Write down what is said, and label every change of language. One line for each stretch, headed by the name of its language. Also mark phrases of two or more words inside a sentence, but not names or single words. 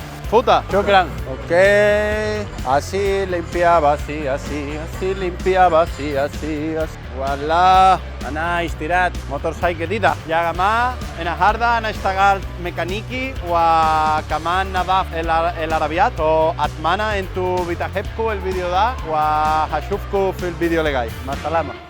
Arabic: Futa, shukran.
Spanish: Ok, así limpiaba, así, limpiaba, así.
Arabic: Voilà, أنا اشتريت موتورسايكل جديدة. يا جماعة النهاردة أنا اشتغلت ميكانيكي وكمان نظف العربيات. أتمنى أنتوا بتحبوا الفيديو ده وهشوفكم في الفيديو اللي جاي. مع السلامة.